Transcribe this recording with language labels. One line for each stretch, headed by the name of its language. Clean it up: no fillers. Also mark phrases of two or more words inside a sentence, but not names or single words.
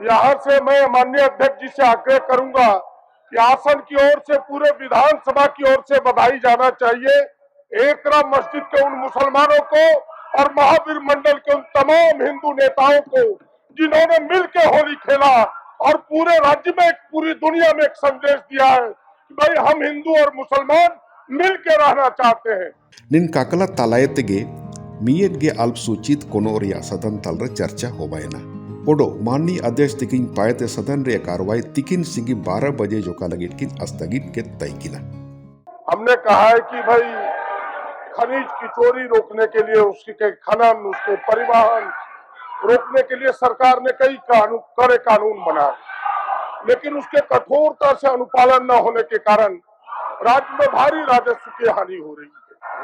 Hindi: यहाँ से मैं माननीय अध्यक्ष जी से आग्रह करूंगा कि आसन की ओर से पूरे विधानसभा की ओर से बधाई जाना चाहिए एकरा मस्जिद के उन मुसलमानों को और महावीर मंडल के उन तमाम हिंदू नेताओं को जिन्होंने मिलकर होली खेला और पूरे राज्य में पूरी दुनिया में एक संदेश दिया है कि भाई हम हिंदू और मुसलमान मिलकर रहना चाहते हैं।
Santali: निन काकला तालायतेगे मियत गे अल्पसूचित कोनो रिया सदन तल रे चर्चा होबायना ओडो माननीय अध्यक्ष तिकिन पाएते सदन रे कार्रवाई तिकिन सिंगी 12 बजे जोका लगिट किन स्थगित के तैकिना
Hindi: हमने कहा है कि भाई खनिज की चोरी रोकने के लिए उसके खनन उसके परिवहन रोकने के लिए सरकार ने कई कड़े कानून बनाए, लेकिन उसके कठोरता से अनुपालन न होने के कारण राज्य में भारी राजस्व की हानि हो रही है।